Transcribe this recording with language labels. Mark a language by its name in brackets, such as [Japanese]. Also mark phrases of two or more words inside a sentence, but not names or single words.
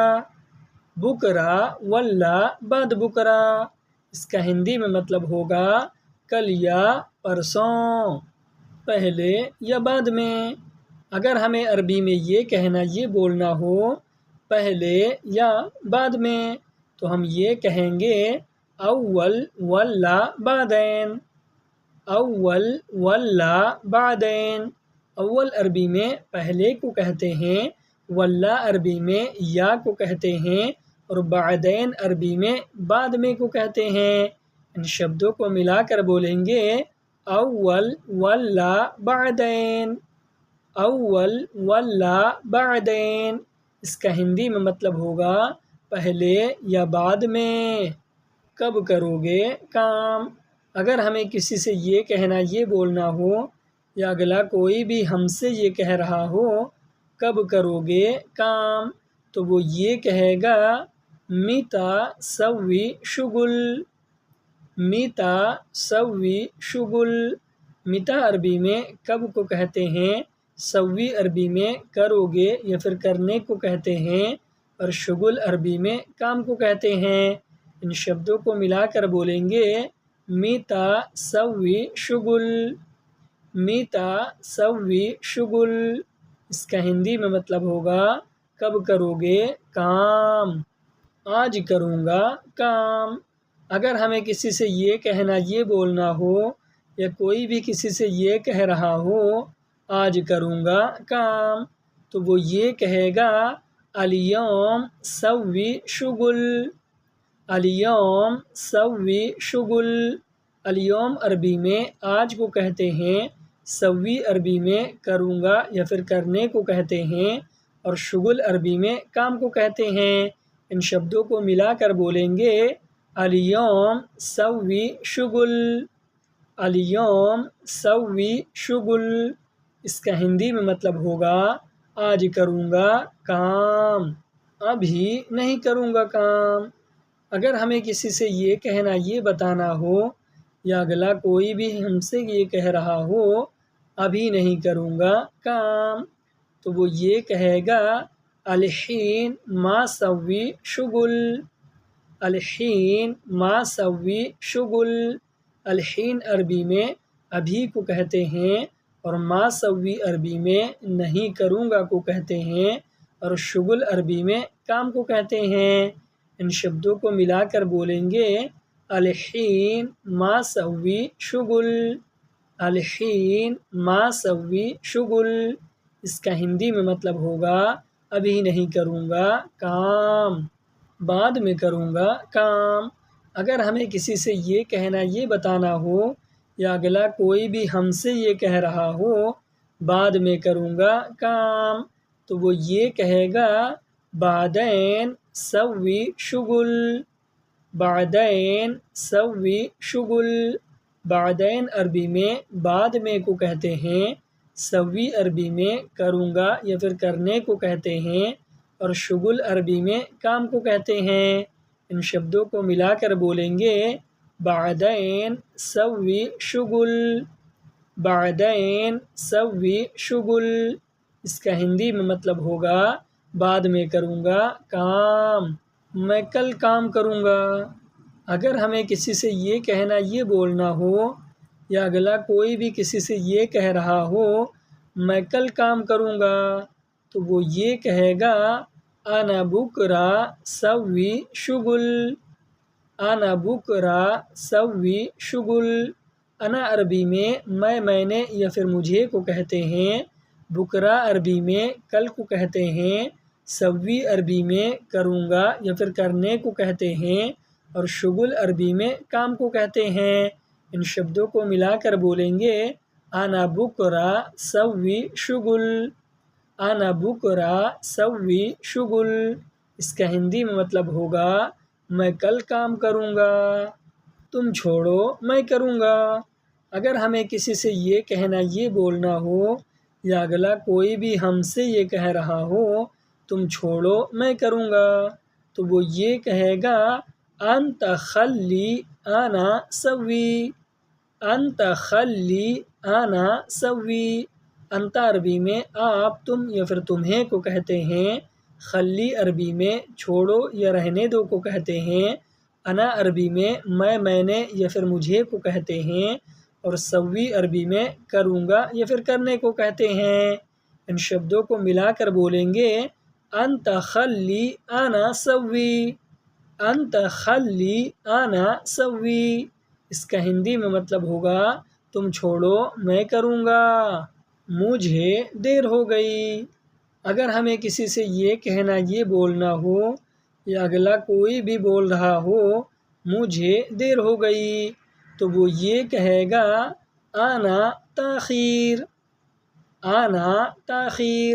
[Arabic] بکرا ولا بعد بکرا۔ [Urdu] اس کا ہندی میں مطلب ہوگا کل یا پرسوں، پہلے یا بعد میں۔ اگر ہمیں عربی میں یہ کہنا، یہ بولنا ہو پہلے یا بعد میں، تو ہم یہ کہیں گے [Arabic] اول ولا بعدین۔ اول ولا بعدین۔ [Urdu] اول عربی میں پہلے کو کہتے ہیں، ولا عربی میں یا کو کہتے ہیں، اور بعدین عربی میں بعد میں کو کہتے ہیں۔ ان شبدوں کو ملا کر بولیں گے [Arabic] اول ولا بعدین۔ اول ولا بعدین۔ [Urdu] اس کا ہندی میں مطلب ہوگا پہلے یا بعد میں۔ کب کرو گے کام۔ اگر ہمیں کسی سے یہ کہنا، یہ بولنا ہو، یا اگلا کوئی بھی ہم سے یہ کہہ رہا ہو کب کرو گے کام، تو وہ یہ کہے گا [Arabic] میتا سوی شغل۔ میتا سوی شغل۔ [Urdu] میتا عربی میں کب کو کہتے ہیں، سوی عربی میں کرو گے یا پھر کرنے کو کہتے ہیں، اور شغل عربی میں کام کو کہتے ہیں۔ ان شبدوں کو ملا کر بولیں گے [Arabic] میتا سوی شغل۔ میتا سوی شغل۔ [Urdu] اس کا ہندی میں مطلب ہوگا کب کرو گے کام۔ آج کروں گا کام۔ اگر ہمیں کسی سے یہ کہنا، یہ بولنا ہو، یا کوئی بھی کسی سے یہ کہہ رہا ہو آج کروں گا کام، تو وہ یہ کہے گا [Arabic] الیوم سوی شغل۔ الیوم سوی شغل۔ [Urdu] الیوم عربی میں آج کو کہتے ہیں، سوی عربی میں کروں گا یا پھر کرنے کو کہتے ہیں، اور شغل عربی میں کام کو کہتے ہیں۔ ان شبدوں کو ملا کر بولیں گے [Arabic] الیوم سوی شغل۔ الیوم سوی شغل۔ [Urdu] اس کا ہندی میں مطلب ہوگا آج کروں گا کام، ابھی نہیں کروں گا کام۔ اگر ہمیں کسی سے یہ کہنا، یہ بتانا ہو، یا اگلا کوئی بھی ہم سے یہ کہہ رہا ہو ابھی نہیں کروں گا کام، تو وہ یہ کہے گا [Arabic] الحین ما سوی شغل۔ الحین ما سوی شغل۔ [Urdu] الحین عربی میں ابھی کو کہتے ہیں، اور [Arabic] ما سوی [Urdu] عربی میں نہیں کروں گا کو کہتے ہیں، اور شغل عربی میں کام کو کہتے ہیں۔ ان شبدوں کو ملا کر بولیں گے [Arabic] الحین ما سوی شغل، الحین ما سوی شغل۔ [Urdu] اس کا ہندی میں مطلب ہوگا ابھی نہیں کروں گا کام، بعد میں کروں گا کام۔ اگر ہمیں کسی سے یہ کہنا، یہ بتانا ہو، یا اگلا کوئی بھی ہم سے یہ کہہ رہا ہو بعد میں کروں گا کام، تو وہ یہ کہے گا [Arabic] بعدین سوی شغل، بعدین سوی شغل۔ [Urdu] بعدین عربی میں بعد میں کو کہتے ہیں، سوی عربی میں کروں گا یا پھر کرنے کو کہتے ہیں، اور شغل عربی میں کام کو کہتے ہیں۔ ان شبدوں کو ملا کر بولیں گے [Arabic] بعدین سوی شغل، بعدین سوی شغل۔ [Urdu] اس کا ہندی میں مطلب ہوگا بعد میں کروں گا کام، میں کل کام کروں گا۔ اگر ہمیں کسی سے یہ کہنا، یہ بولنا ہو، یا اگلا کوئی بھی کسی سے یہ کہہ رہا ہو میں کل کام کروں گا، تو وہ یہ کہے گا [Arabic] انا بکرا سوی شغل، انا بکرا سوی شغل۔ [Urdu] انا عربی میں میں نے یا پھر مجھے کو کہتے ہیں، بکرا عربی میں کل کو کہتے ہیں، سوی عربی میں کروں گا یا پھر کرنے کو کہتے ہیں، اور شغل عربی میں کام کو کہتے ہیں۔ ان شبدوں کو ملا کر بولیں گے [Arabic] انا بکرا سوی شغل، انا بکرا سوی شغل۔ [Urdu] اس کا ہندی میں مطلب ہوگا میں کل کام کروں گا، تم چھوڑو میں کروں گا۔ اگر ہمیں کسی سے یہ کہنا، یہ بولنا ہو، یا اگلا کوئی بھی ہم سے یہ کہہ رہا ہو تم چھوڑو میں کروں گا، تو وہ یہ کہے گا [Arabic] انت خلی انا سوی، انت خلی انا سوی۔ [Urdu] انت عربی میں آپ، تم یا پھر تمہیں کو کہتے ہیں، خلی عربی میں چھوڑو یا رہنے دو کو کہتے ہیں، انا عربی میں میں نے یا پھر مجھے کو کہتے ہیں، اور سوی عربی میں کروں گا یا پھر کرنے کو کہتے ہیں۔ ان شبدوں کو ملا کر بولیں گے [Arabic] انت خلی انا سوی، انت خلی انا سوی۔ [Urdu] اس کا ہندی میں مطلب ہوگا تم چھوڑو میں کروں گا، مجھے دیر ہو گئی۔ اگر ہمیں کسی سے یہ کہنا، یہ بولنا ہو، یا اگلا کوئی بھی بول رہا ہو مجھے دیر ہو گئی، تو وہ یہ کہے گا [Arabic] انا تاخیر، انا تاخیر۔